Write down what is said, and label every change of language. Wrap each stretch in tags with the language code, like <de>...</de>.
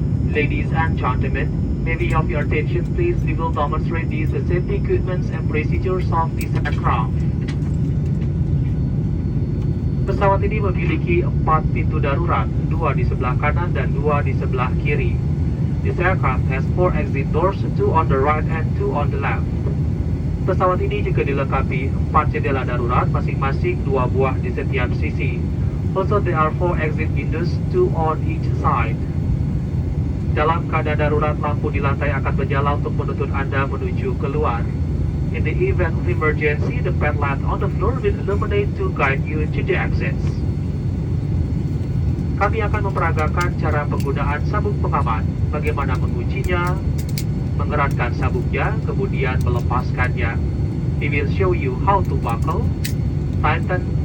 <en>Ladies and gentlemen, may we have your attention please? We will demonstrate these safety equipments and procedures of this aircraft.</en> <id>Pesawat ini memiliki 4 pintu darurat, 2 di sebelah kanan dan 2 di sebelah kiri.</id> <en>This aircraft has 4 exit doors, 2 on the right and 2 on the left.</en> <id>Pesawat ini juga dilengkapi 4 jendela darurat, masing-masing 2 buah di setiap sisi.</id> <en>Also, there are 4 exit windows, 2 on each side.</en> <id>Dalam keadaan darurat, lampu di lantai akan menyala untuk menuntun Anda menuju keluar.</id> <en>In the event of emergency, the pad light on the floor will illuminate to guide you to the exits.</en> <id>Kami akan memperagakan cara penggunaan sabuk pengaman, bagaimana menguncinya, mengeratkan sabuknya, kemudian melepaskannya.</id> <en>We will show you how to buckle, tighten,</en>